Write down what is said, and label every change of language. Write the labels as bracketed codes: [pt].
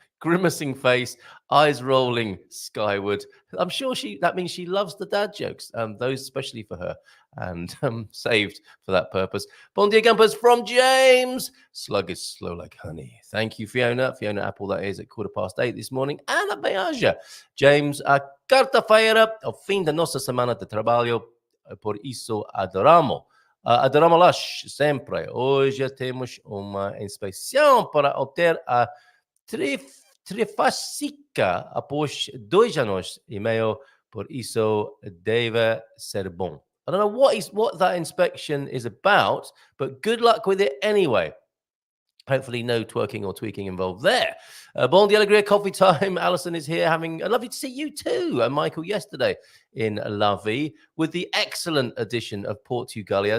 [en] grimacing face, eyes rolling skyward. I'm sure that means she loves the dad jokes, those especially for her, and saved for that purpose. [pt] Bon dia, [en] Gumpers from James. Slug is slow like honey. Thank you, Fiona. Fiona Apple, that is, at 8:15 this morning. Ana Beaja. [pt] James, a quarta-feira, ao fim da nossa semana de trabalho, por isso adoramos. Adoramos-las sempre. Hoje temos uma inspeção para obter a trifásica após 2 anos e meio, por isso deve ser bom. [en] I don't know what that inspection is about, but good luck with it anyway. Hopefully no twerking or tweaking involved there. [pt] Bon dia, alegria, [en] coffee time. Alison is here lovely to see you too. And Michael yesterday in La Vie with the excellent addition of Portugalia.